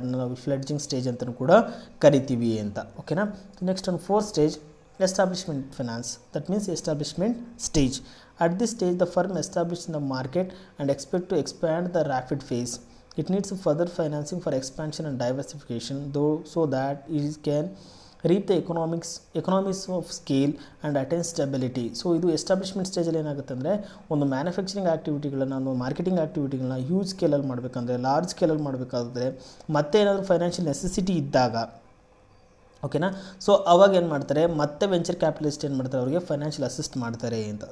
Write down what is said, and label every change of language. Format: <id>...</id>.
<kn>ಅದನ್ನು ನಾವು ಫ್ಲಡ್ಜಿಂಗ್ ಸ್ಟೇಜ್ ಅಂತಲೂ ಕೂಡ ಕರಿತೀವಿ ಅಂತ. ಓಕೆನಾ. ನೆಕ್ಸ್ಟ್ ಒಂದು fourth stage,</kn> <en>establishment finance. That means establishment stage. At this stage the firm established in the market and expect to expand the rapid phase. It needs further financing for expansion and diversification, though, so that it can reap the economies of scale and attain stability.</en> <kn>So ಇದು establishment ಸ್ಟೇಜಲ್ಲಿ ಏನಾಗುತ್ತೆ ಅಂದರೆ, ಒಂದು manufacturing ಆ್ಯಕ್ಟಿವಿಟಿಗಳನ್ನು, ಒಂದು marketing ಆ್ಯಕ್ಟಿವಿಟಿಗಳನ್ನ huge ಸ್ಕೇಲಲ್ಲಿ ಮಾಡಬೇಕಂದ್ರೆ, large ಸ್ಕೇಲಲ್ಲಿ ಮಾಡಬೇಕಾದ್ರೆ, ಮತ್ತೆ ಏನಾದರೂ ಫೈನಾನ್ಷಿಯಲ್ ನೆಸೆಸಿಟಿ ಇದ್ದಾಗ, ಓಕೆನಾ. ಸೊ ಅವಾಗ ಏನು ಮಾಡ್ತಾರೆ, ಮತ್ತೆ ವೆಂಚರ್ ಕ್ಯಾಪಿಟಲಿಸ್ಟ್ ಏನು ಮಾಡ್ತಾರೆ, ಅವರಿಗೆ ಫೈನಾನ್ಷಿಯಲ್ ಅಸಿಸ್ಟ್ ಮಾಡ್ತಾರೆ ಅಂತ.</kn>